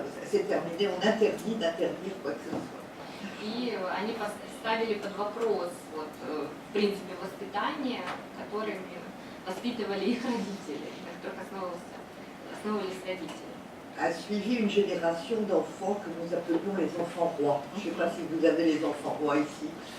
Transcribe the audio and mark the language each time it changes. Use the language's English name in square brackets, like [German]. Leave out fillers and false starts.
[French] C'est terminé, on interdit d'interdire quoi que ce soit. [Russian] И они ставили под вопрос в принципе воспитания, которыми воспитывали их родители, на которых основывались родители. [French] A suivi une génération d'enfants que nous appelions les enfants rois. Je ne sais pas si vous avez les enfants rois ici.